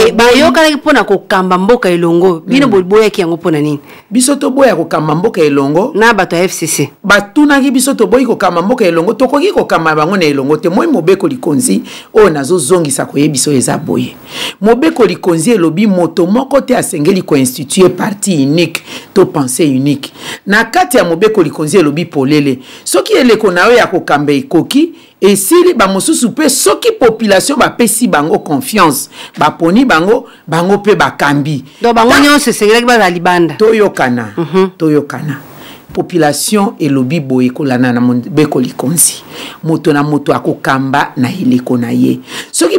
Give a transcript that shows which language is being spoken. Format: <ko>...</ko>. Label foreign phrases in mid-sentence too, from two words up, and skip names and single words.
<ln>te bayokana pona kokamba mboka elongo bino boboya ki yango pona nini biso toboya kokamba mboka elongo na bato ya FCC batunaki biso toboyi kokamba mboka elongo tokoki kokamba bango na elongo te moi mobeko likonzi o nazo zongisa koyebiso eza boye mobeko likonzi elobi moto moko te asengeli ko instituer</ln> <fr>parti unique</fr> <ln>to</ln> <fr>pensée unique</fr> <ln>na kati ya mobeko likonzi elobi polele soki eleko na yo ya kokamba ekoki esili ba mosusu pe soki population ba pesi bango confiance ba poni bango pe bakambi do bango nyonso sengelaki ba libanda toyokana population elobi boye kolana na Mobeko Likonzi moto na moto akokamba na eleko na ye soki</ln>